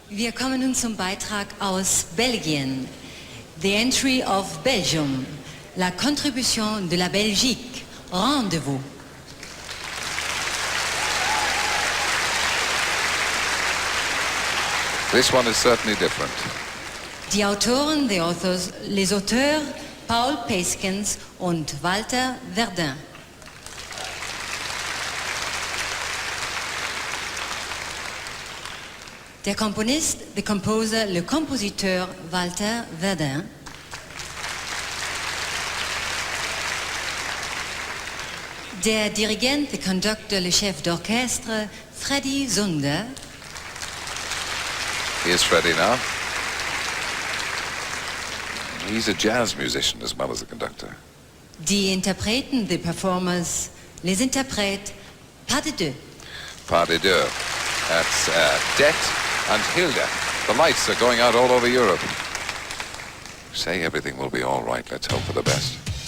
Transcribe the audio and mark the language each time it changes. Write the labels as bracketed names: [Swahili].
[German] Wir kommen nun zum Beitrag aus Belgien. [English] The entry of Belgium. [French] La contribution de la Belgique. [English] Rendezvous. This one is certainly different. [German] Die Autoren, [English] the authors, [French] les auteurs, [German] Paul Peskens und Walter Verdun. Der Komponist, [English] the composer, [French] le compositeur [German] Walter Verdun. Der Dirigent, [English] the conductor, [French] le chef d'orchestre, [German] Freddy Zunder. [English] Here's Freddie now. he's a jazz musician as well as a conductor. [German] Die Interpreten, [English] the performers, [French] les interprètes, [German] pas de deux. [English] Pas de deux. That's Det and Hilda. The lights are going out all over Europe. Say everything will be all right. Let's hope for the best.